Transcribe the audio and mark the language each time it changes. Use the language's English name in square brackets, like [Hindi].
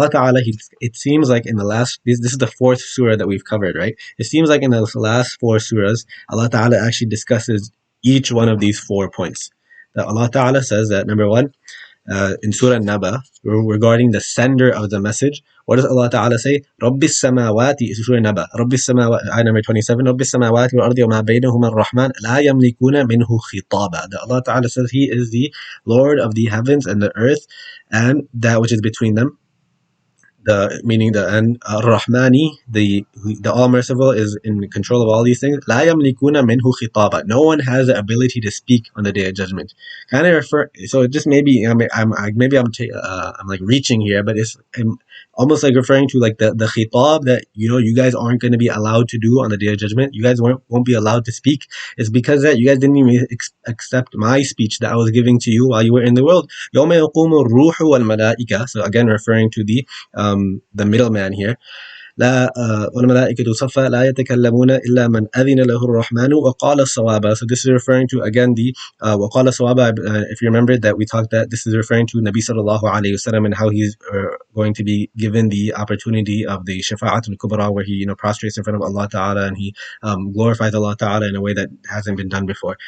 [English] Allah Ta'ala, it seems like in the last, this is the fourth surah that we've covered, right? It seems like in the last four surahs, Allah Ta'ala actually discusses each one of these 4 points. That Allah Ta'ala says that number one, in Surah Naba, regarding the sender of the message, what does Allah Ta'ala say? [Arabic] رَبِّ السَّمَاوَاتِ, Surah Naba, رَبِّ السَّمَاوَاتِ, [English] ayah number 27, [Arabic] رَبِّ السَّمَاوَاتِ وَالْأَرْضِ وَمَا بَيْنَهُمَا الرَّحْمَنُ لَا يَمْلِكُونَ مِنْهُ خِطَابًا. [English] That Allah Ta'ala says He is the Lord of the heavens and the earth and that which is between them, the meaning the and Rahmani, the All Merciful, is in control of all these things. [Arabic] لا يملكون منه خطابا. [English] No one has the ability to speak on the Day of Judgment. Kind of refer. So it just maybe I'm like reaching here, but I'm almost like referring to like the khitab that you guys aren't going to be allowed to do on the Day of Judgment. You guys won't be allowed to speak. It's because that you guys didn't even accept my speech that I was giving to you while you were in the world. [Arabic] يوم يقوم الروح والملائكة. [English] So again, referring to the middleman here. [Arabic] لا والملائكة صفا لا يتكلمون إلا من أذن له الرحمن وقال الصواب. [English] So this is referring to again the [Arabic] وقال الصواب. [English] If you remember that we talked that this is referring to Nabi sallallahu alayhi wasallam and how he's going to be given the opportunity of the shafa'at al-kubra, where he prostrates in front of Allah Ta'ala and he glorifies Allah Ta'ala in a way that hasn't been done before.